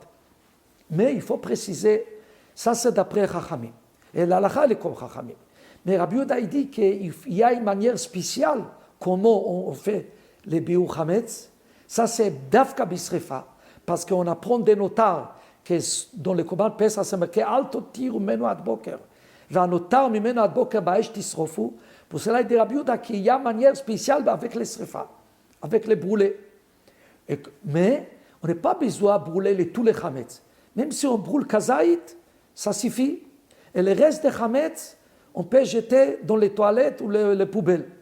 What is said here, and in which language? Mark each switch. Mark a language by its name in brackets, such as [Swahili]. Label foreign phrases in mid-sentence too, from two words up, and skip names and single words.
[French] Mais il faut préciser, ça c'est d'après Chachamim. Et l'halakha est comme Chachamim. Mais Rabbi Yehuda dit qu'il y a une manière spéciale comment on fait les [Hebrew] ביעור חמץ. [French] Ça c'est [Hebrew] דווקא בשריפה, [French] parce qu'on apprend des notaires que dans le [Hebrew] קרבן פסח [French] c'est marqué [Hebrew] לא תותירו ממנו עד בוקר, והנותר ממנו עד בוקר באש תשרופו. [French] Pour cela, il dit Rabbi Yehuda qu'il y a une manière spéciale avec les srefa, avec les brûlés. Mais on n'a pas besoin de brûler tous les chametz. Même si on brûle kazaït, ça suffit. Et le reste des chametz, on peut jeter dans les toilettes ou les poubelles.